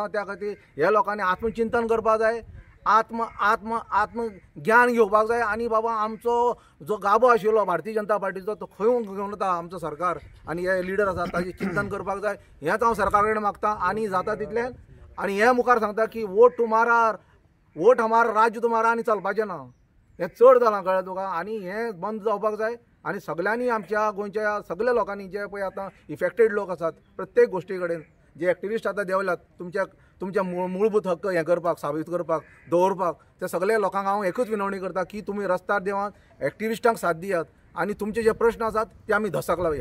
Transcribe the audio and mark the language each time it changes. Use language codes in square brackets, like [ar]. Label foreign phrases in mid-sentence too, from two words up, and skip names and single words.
[kok] त्या खातीर हे लोकांनी आत्मचिंतन करपाक जाय, आत्म ज्ञान घेवपाक जाय. आनी बाबा आमचो जो गाबो आशिल्लो भारतीय जनता पार्टीचो तो खंय घेवन वता आमचो सरकार आनी हे लिडर आसा ताजें चिंतन करपाक जाय. हेंच हांव सरकारा कडेन मागतां. आनी जाता तितलें आनी हे मुखार सांगता की [hi] वोट हमारा राज्य तुम्हारा [kok] आनी चलपाचें ना. हें चड जालां कळ्ळें तुका. आनी हें बंद जावपाक जाय. आनी सगळ्यांनी आमच्या गोंयच्या सगळ्या लोकांनी जे पळय आतां इफेक्टेड लोक आसात प्रत्येक गोश्टी कडेन जे एक्टिविस्ट आतां देंवल्यात तुमच्या मूलभूत हक्क हें करपाक साबीत करपाक दवरपाक, त्या सगळ्या लोकांक हांव एकूच विनवणी करता की तुमी रस्त्यार देवात एक्टिविस्टांक साथ दियात आनी तुमचे जे प्रश्न आसात ते आमी धसाक लावया.